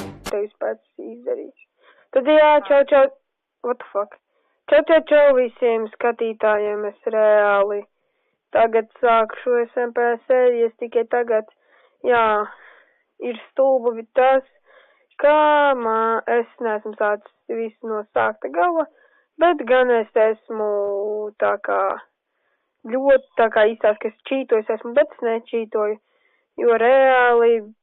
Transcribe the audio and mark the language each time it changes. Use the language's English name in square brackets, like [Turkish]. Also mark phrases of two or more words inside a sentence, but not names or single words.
[Latvian] tevis pēc izdarīs. Tad jā, čau, [English] what the fuck. [Latvian] Čau visiem skatītājiem, es reāli tagad sākšu SMP sērijas, tikai tagad, jā, ir stulbi tas, ka es neesmu sācis visu no sākta gala, bet gan es esmu tā kā ļoti tā kā izstāst, ka es čītoju esmu, bet es nečītoju, jo reāli